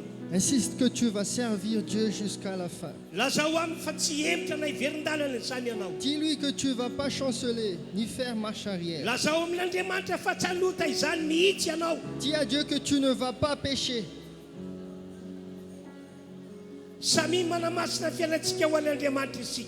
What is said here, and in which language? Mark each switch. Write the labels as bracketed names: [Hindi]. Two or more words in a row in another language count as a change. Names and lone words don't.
[French] Insiste que tu vas servir Dieu jusqu'à la fin. [Malagasy] Lazao aminy fa tsy hemitra na hiverin-dalana izany ianao. [French] Dis-lui que tu ne vas pas chanceler ni faire marche arrière. [Malagasy] Lazao amin'Andriamanitra fa tsy hanota izany mihitsy ianao. [French] Dis à Dieu que tu ne vas pas pécher. [Malagasy] Samy manamasina fiainantsika ho an'Andriamanitra isika.